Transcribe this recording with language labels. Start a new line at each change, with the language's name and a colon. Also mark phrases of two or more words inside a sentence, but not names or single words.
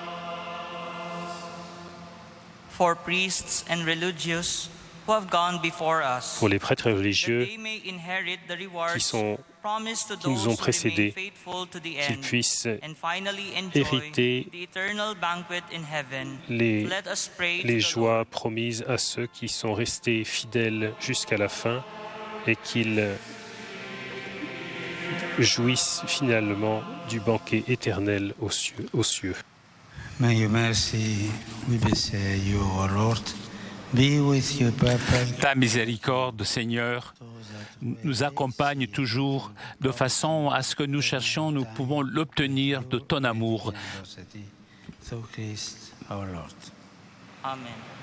French: Pour les prêtres religieux qui nous ont précédés, qu'ils puissent hériter les joies promises à ceux qui sont restés fidèles jusqu'à la fin et qu'ils jouissent finalement du banquet éternel aux cieux.
English: May your mercy, we beseech you, O Lord, be with your people.
French: Ta miséricorde, Seigneur, nous accompagne toujours de façon à ce que nous cherchions, nous pouvons l'obtenir de ton amour.
English: Through Christ our Lord. Amen.